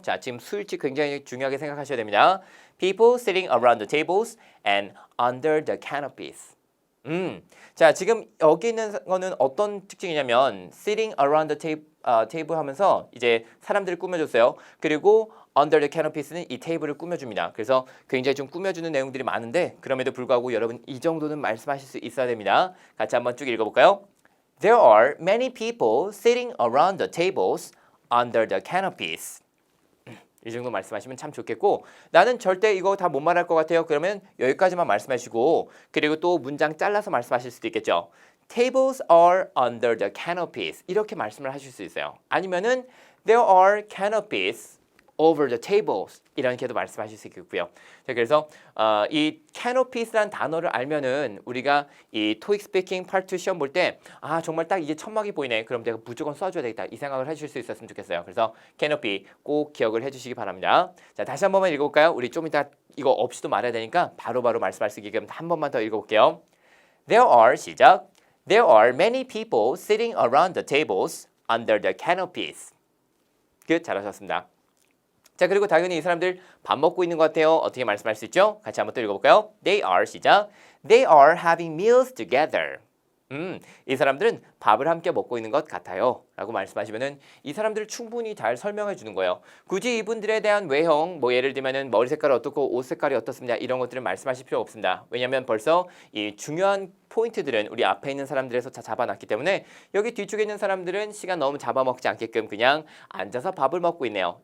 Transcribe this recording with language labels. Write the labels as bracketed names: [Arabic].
[Korean] 자, 지금 수일치 굉장히 중요하게 생각하셔야 됩니다. [English] People sitting around the tables and under the canopies. [Korean] 자, 지금 여기 있는 거는 어떤 특징이냐면 [English] sitting around the table [Korean] 하면서 이제 사람들을 꾸며줬어요. 그리고 [English] under the canopies [Korean] 는 이 테이블을 꾸며줍니다. 그래서 굉장히 좀 꾸며주는 내용들이 많은데 그럼에도 불구하고 여러분 이 정도는 말씀하실 수 있어야 됩니다. 같이 한번 쭉 읽어볼까요? [English] There are many people sitting around the tables under the canopies. [Korean] 이 정도 말씀하시면 참 좋겠고 나는 절대 이거 다 못 말할 것 같아요. 그러면 여기까지만 말씀하시고 그리고 또 문장 잘라서 말씀하실 수도 있겠죠. [English] Tables are under the canopies [Korean] 이렇게 말씀을 하실 수 있어요. [English] 아니면은 There are canopies over the tables [Korean] 이렇게도 말씀하실 수 있겠고요. 자, 그래서 이 canopies라는 단어를 알면은 우리가 이 TOEIC 스피킹 파트 2 시험 볼 때 정말 딱 이게 천막이 보이네. 그럼 내가 무조건 써줘야 되겠다. 이 생각을 하실 수 있었으면 좋겠어요. 그래서 canopy 꼭 기억을 해주시기 바랍니다. 자, 다시 한 번만 읽어볼까요? 우리 좀 이따 이거 없이도 말해야 되니까 바로바로 말씀할 수 있게끔 한 번만 더 읽어볼게요. [English] There are 시작. There are many people sitting around the tables under the canopies. [Korean] 끝. 잘하셨습니다. 자, 그리고 당연히 이 사람들 밥 먹고 있는 것 같아요. 어떻게 말씀할 수 있죠? 같이 한번 또 읽어볼까요? [English] They are 시작. They are having meals together. [Korean] 이 사람들은 밥을 함께 먹고 있는 것 같아요. 라고 말씀하시면은 이 사람들을 충분히 잘 설명해 주는 거예요. 굳이 이분들에 대한 외형, 뭐 예를 들면은 머리 색깔이 어떻고 옷 색깔이 어떻습니다. 이런 것들은 말씀하실 필요 없습니다. 왜냐하면 벌써 이 중요한 포인트들은 우리 앞에 있는 사람들에서 다 잡아놨기 때문에 여기 뒤쪽에 있는 사람들은 시간 너무 잡아먹지 않게끔 그냥 앉아서 밥을 먹고 있네요.